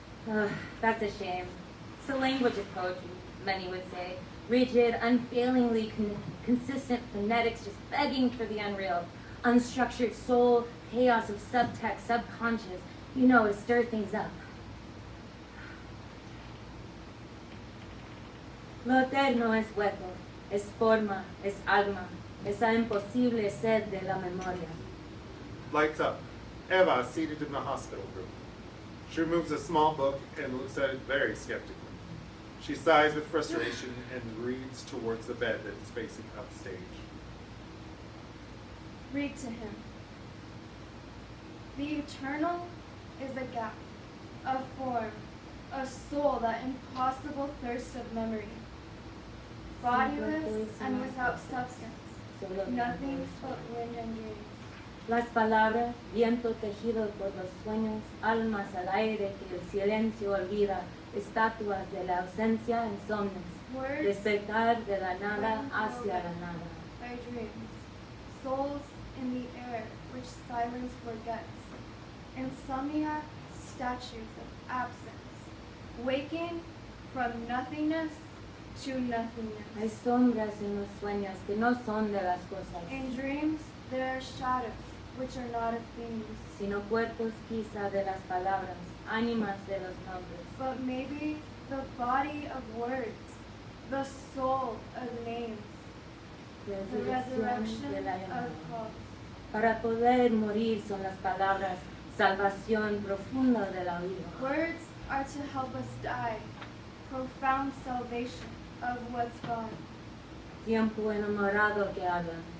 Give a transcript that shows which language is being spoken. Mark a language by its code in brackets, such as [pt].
[en] Ugh, that's a shame. It's the language of poetry, many would say. Rigid, unfailingly consistent phonetics just begging for the unreal. Unstructured soul, chaos of subtext, subconscious. You know, to stir things up. [es] Lo eterno es hueco, es forma, es alma, esa imposible sed de la memoria. [en] Lights up. Eva is seated in the hospital room. She removes a small book and looks at it very skeptically. She sighs with frustration and reads towards the bed that is facing upstage. Read to him. The eternal is a gap, a form, a soul, that impossible thirst of memory. Bodiless and without substance, nothing but wind and dreams. [es] Las palabras, viento tejido por los sueños, almas al aire que el silencio olvida, estatuas de la ausencia insomnes, [en] Words [es] despertar de la nada hacia la nada. [en] by dreams, souls in the air which silence forgets, insomnia, statues of absence, waking from nothingness to nothingness. [es] Hay sombras en los sueños que no son de las cosas, [en] In dreams, there are shadows which are not of things, [es] sino cuerpos quizá de las palabras, ánimas de los nombres. [en] but maybe the body of words, the soul of names. The resurrection [es] de la [en] of [es] llamada. [en] Paul. [es] Para poder morir son las palabras, salvación profunda de la vida. [en] Words are to help us die. Profound salvation of what's gone. [es] Tiempo enamorado que habla.